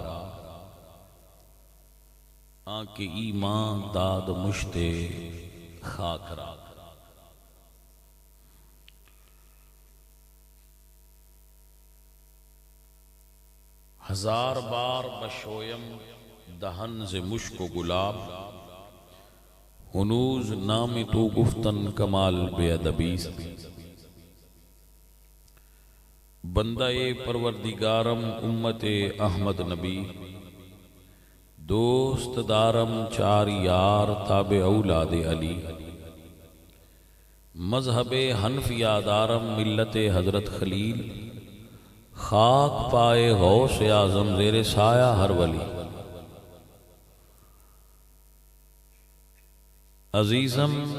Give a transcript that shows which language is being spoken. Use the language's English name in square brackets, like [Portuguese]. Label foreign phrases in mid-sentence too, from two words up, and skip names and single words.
[Persian] آنکہ ایمان داد مشتے خاک را ہزار بار بشویم دہن ز مشک و گلاب ہنوز نام تو گفتن کمال بے ادبی بندہ پروردگارم امت احمد نبی دوست دارم چار یار تابع اولاد علی مذہب حنفیہ دارم ملت حضرت خلیل خاک پائے غوث اعظم زیر سایہ ہر ولی عزیزم